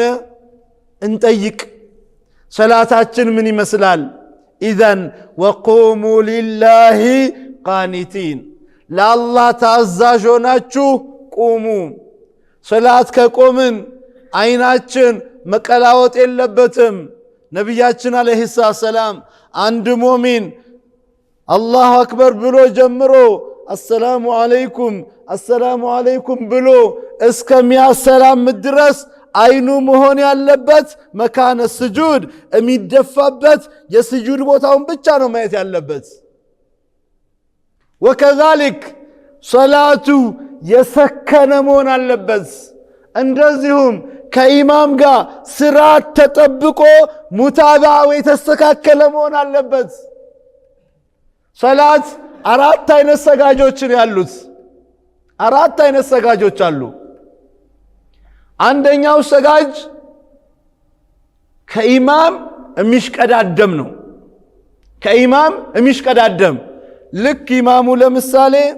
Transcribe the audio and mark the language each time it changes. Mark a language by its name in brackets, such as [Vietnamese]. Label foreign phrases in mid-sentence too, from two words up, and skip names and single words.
[Amharic] እንጠይቅ ሰላታችን ምን ይመስላል ኢዘን [Arabic] وقوموا لله قانتين [Amharic] ለአላህ ታዛዥ ሆናችሁ ቁሙ ሰላት ከቆምን አይናችን መቀላወጥ የለበትም ነብያችን [Arabic] عليه السلام [Amharic] አንድ ሙእሚን [Arabic] الله أكبر [Amharic] ብሎ ጀምሮ السلام عليكم ብሎ እስከሚያሰላም ድረስ አይኑ መሆን ያለበት መካነ ስጁድ የሚደፋበት የስጁድ ቦታውን ብቻ ነው ማየት ያለበት وكذلك صلاቱ የሰከነ መሆን አለበት እንደዚሁም ከኢማም ጋር ስርዓት ተጠብቆ ሙታባው የተስተካከለ መሆን አለበት ሰላት አራት አይነት ሰጋጆችን ያሉት አራት አይነት ሰጋጆች አሉ አንደኛው ሰጋጅ ከኢማም የሚሽቀዳደም ነው ከኢማም የሚሽቀዳደም ልክ ኢማሙ ለምሳሌ